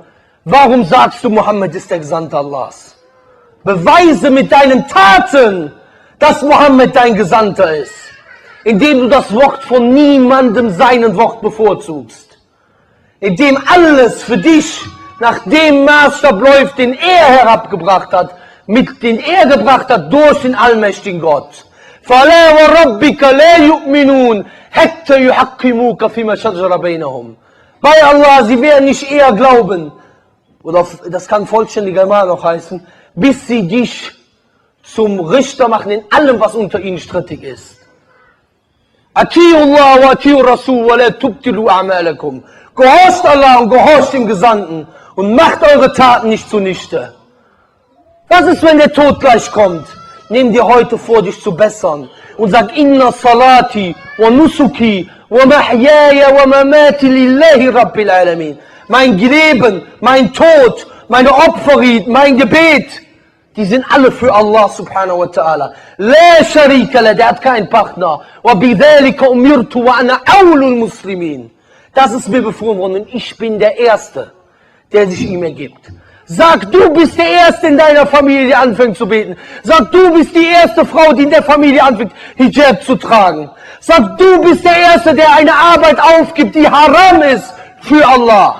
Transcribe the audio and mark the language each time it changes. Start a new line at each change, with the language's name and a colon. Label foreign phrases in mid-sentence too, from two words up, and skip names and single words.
German: Warum sagst du, Mohammed ist der Gesandte Allahs? Beweise mit deinen Taten, dass Mohammed dein Gesandter ist. Indem du das Wort von niemandem seinen Wort bevorzugst. Indem alles für dich nach dem Maßstab läuft, den er herabgebracht hat, den er gebracht hat durch den allmächtigen Gott.
Arabic: فَلَا وَرَبِّكَ لَا يُؤْمِنُونَ حَتَّى يُحَكِّمُوكَ فِيمَا شَجَرَ بَيْنَهُمْ.
German: Bei Allah, sie werden nicht eher glauben, oder das kann vollständiger Mal noch heißen, bis sie dich zum Richter machen in allem, was unter ihnen strittig ist.
Arabic: أطيعوا الله وأطيعوا الرسول ولا تبطلوا أعمالكم.
German: Gehorcht Allah und gehorcht dem Gesandten und macht eure Taten nicht zunichte. Was ist, wenn der Tod gleich kommt? Nimm dir heute vor, dich zu bessern und sag,
Arabic: إن صلاتي ونسكي ومحياي ومماتي لله رب العالمين.
German: Mein Leben, mein Tod, meine Opferried, mein Gebet, die sind alle für Allah
Arabic: سبحانه وتعالى. لا شريك له,
German: der hat keinen Partner.
Arabic: وبذلك أمرت وأنا أول المسلمين.
German: Das ist mir befohlen worden und ich bin der Erste, der sich ihm ergibt. Sag, du bist der Erste in deiner Familie, die anfängt zu beten. Sag, du bist die erste Frau, die in der Familie anfängt, Hijab zu tragen. Sag, du bist der Erste, der eine Arbeit aufgibt, die haram ist für Allah.